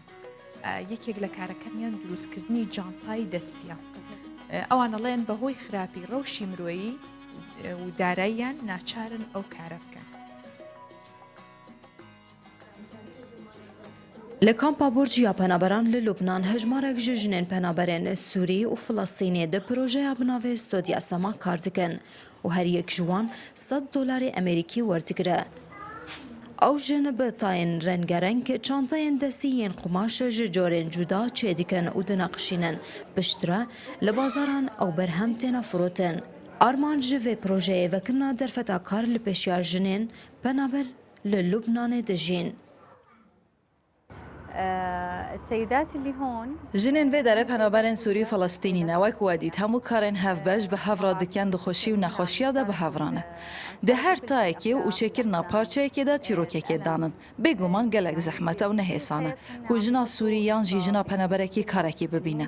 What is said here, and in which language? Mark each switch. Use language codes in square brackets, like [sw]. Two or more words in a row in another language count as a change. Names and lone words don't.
[ckb] یەکێک لە کارەکەنیان دروستکردنی جانتای دەستیە. ئەوانەڵێن بەهۆی خراپی ڕەوشی مرۆیی و داراییان ناچارن ئەو کارە بکەن. لە کامپا بۆرجیا پەنابەران لە لوبنان هەژمارێک [ku] ji jinên penaberên Sûrî û Filistînê di projeya binavê Stodya Sema kar dikin û her yek ji wan $100 Amerîkî werdigire. Ew jin bi tayên rengereng çantayên destî yên qumaş ji corên cuda çêdikin û dinaqişînin piştre li bazaran ew berhem têne firotin. Arman ji vê projeyê vekirina derfeta kar li pêşiya jinên penaber li Lubnanê dijîn. [ar] السيدات اللي هون [ku] ژنên vê derê penaberên Sûrî Falastînî ne wek we dît hemû karên hevbeş bi hevra dikin dixweşî û nexweşiya de bi hevran e. Di her tayekê û çêkirina parçeyekê de çîrokekê danin. Bêguman gelek zehmet ew nehêsan e. Ku jina Sûrî yan jî jina penaberekî karekî bibîne.